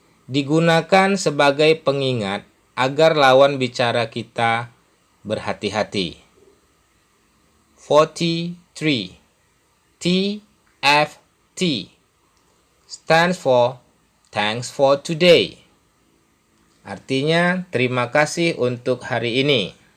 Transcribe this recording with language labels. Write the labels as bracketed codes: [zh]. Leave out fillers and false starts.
[id] Digunakan sebagai pengingat agar lawan bicara kita berhati-hati. 43. [en] TFT stands for Thanks for Today. [id] Artinya terima kasih untuk hari ini.